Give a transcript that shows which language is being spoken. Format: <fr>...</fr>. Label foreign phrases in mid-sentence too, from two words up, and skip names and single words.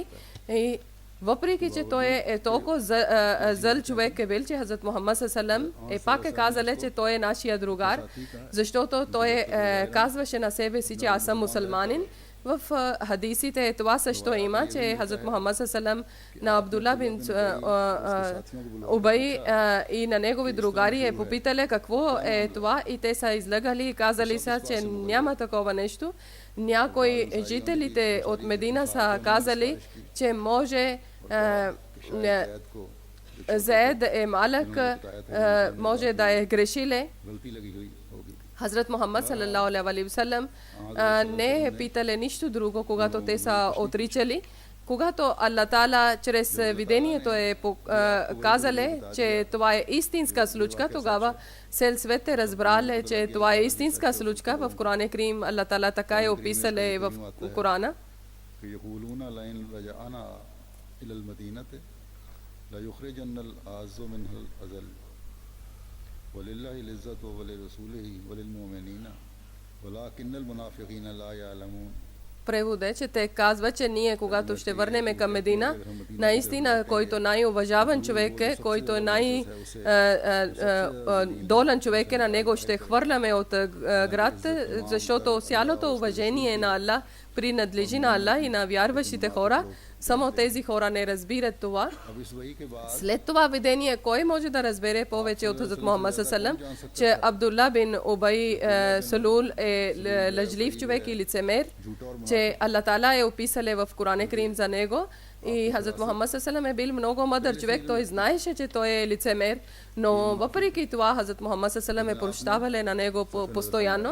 <bg>И въпреки, че той е толкова зъл човек е бил, че Хазрат Мухаммад саллаллаху е пак е казали, че той е нашия другар, защото той казваше на себе си, че аз съм мусулманин. В хадисите това също има, че Хазрат Мухаммад саллаллаху на Абдулла бин Убай и на негови другари е попитали какво е това и те са излагали и казали са, че няма такова нещо. Някои жителите от Медина са казали, че може Заед е малък, може да е грешиле. Хазрат Мухаммад</bg> <ar>صلى الله عليه وسلم</ar> <bg>не е питали нищо друго, когато те са отричали. Когато Аллах Таала чрез видението е казали, че това е истинска случка, тогава цел свет е разбрали, че това е истинска случка. В Корана Крим Аллах Таала така е описали в Корана.</bg> <ar>ولله العزة ولرسوله وللمؤمنين ولكن المنافقين لا يعلمون.</ar> <bg>Превод е, че те казват, че ние, когато ще върнем към Медина, наистина, който най-уважаван човек е, който е най-долен човек е, на него ще хвърляме от град, защото цялото уважение на Аллах принадлежи на Аллах и на вярващите хора. Само тези хора не разбират това. След това видение, кой може да разбере повече от Хазрат Мухаммад саллаллаху, че Абдулла бин Убай Салул е лъжлив човек и лицемер, че Аллах Таала е описал в Корана Крим за него. И Хазрат Мухаммад саллаллаху е бил много мъдър човек, той знаеше, че той е лицемер, но въпреки това Хазрат Мухаммад саллаллаху е прощавали на него постоянно.</bg>